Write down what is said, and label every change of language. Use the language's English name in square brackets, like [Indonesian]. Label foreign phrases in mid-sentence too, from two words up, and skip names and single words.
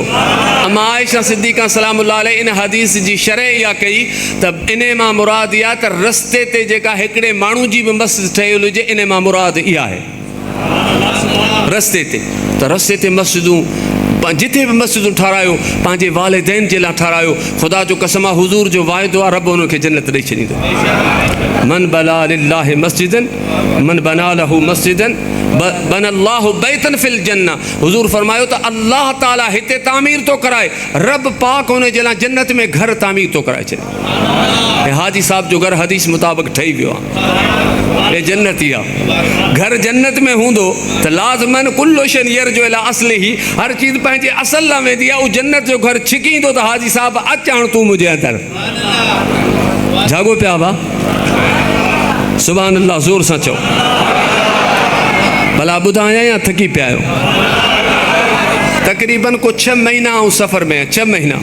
[Sindhi] अमा आयशा सिद्दीक़ा [Arabic] سلام الله عليه [Sindhi] इन हदीस जी शरह इहा कई त इन मां मुराद इहा त रस्ते ते जेका हिकिड़े माण्हू जी बि मस्जिद ठहियल हुजे, इन मां मुराद इहा आहे रस्ते ते। त रस्ते ते मस्जिदूं जिथे बि मस्जिदूं ठारायो पंहिंजे वालिदैन जे लाइ ठारायो। ख़ुदा जो कसम आहे हुजूर जो वाइदो आहे, रब उनखे जन्नत ॾेई छॾींदो। [Arabic] من بنى لله مسجدا من بنى له مسجدا بنى الله بيتا في الجنة. [Sindhi] हुजूर फरमायो त अल्लाह ताला हिते तामीर थो कराए, रब पाक हुन जे लाइ जन्नत में घर तामीर थो कराए छॾे। हाजी साहब जो घर हदीस मुताबिक़ ठही वियो आहे, हे जन्नती आहे। घर जन्नत में हूंदो त लाज़मन [Arabic] كل شيء يرجع إلى أصله, [Sindhi] हर चीज़ पंहिंजे असल लाइ वेंदी आहे। उहो जन्नत जो घर छिकींदो त हाजी साहब अच हाणे तूं मुंहिंजे अंदरि जागो पिया बा, [Arabic] سبحان الله [Sindhi] ज़ोर सां चओ, भला ॿुधायां या थकी पिया आहियो? तक़रीबन को 6 महीना ऐं सफ़र में 6 महीना।